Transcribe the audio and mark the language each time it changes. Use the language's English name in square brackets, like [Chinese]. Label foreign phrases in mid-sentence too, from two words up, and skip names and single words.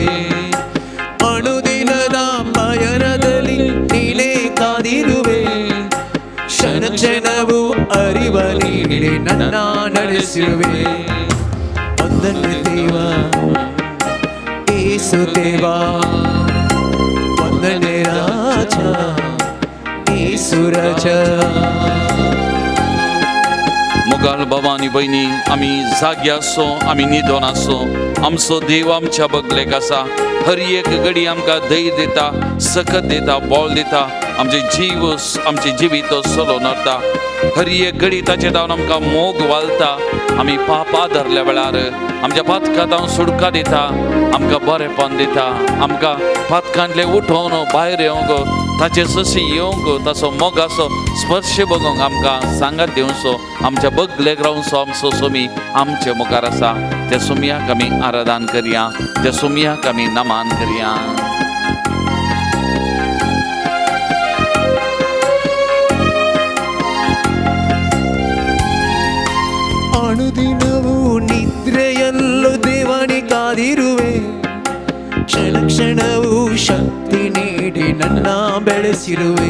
[Kannada] ಅನುದಿನದ ಪಯಣದಲ್ಲಿ ನೀನೇ ಕಾದಿರುವೆ, ಕ್ಷಣ ಕ್ಷಣವೂ ಅರಿವ ನೀಡೆ ನನ್ನ ನಡೆಸಿರುವೆ. ವಂದನೆ ದೇವ ಯೇಸು ದೇವ, ವಂದನೆ ರಾಜ ಯೇಸು ರಾಜ. [Konkani] मोगाळ भवानी बहिणी आमी जाग्या आसो, आमी न्हिदोन आसो, आमचो देव आमच्या बगलेक आसा. हर एक घडी आमकां धैर्य दिता, सकत दिता, बळ दिता, आमचे जीव आमचे जिवीत चलोवन व्हरता. हर एक घडी ताचे जावन आमकां मोग वालता. आमी पापा धरल्या वेळार आमच्या पातकांत सुडका दिता, आमकां बरेंपण दिता, आमकां पातकांतले उठोवन भायर येवंक, ताचे सशी येवंक, ताचो मोगाचो स्पर्श बगोवंक आमकां सांगात दिवचो. आमच्या बगलेक रावचो आमचो सुमी आमचे मुखार आसा. त्या सुमयाक आमी आराधन करया, त्या सुमयाक आमी नमान करया. [Kannada] ಅನುದಿನವೂ ನಿದ್ರೆಯಲ್ಲೂ ದೇವನೇ ಕಾದಿರುವೆ, ಕ್ಷಣ ಕ್ಷಣವೂ ಶಕ್ತಿ ನೀಡಿ ನನ್ನ ಬೆಳೆಸಿರುವೆ.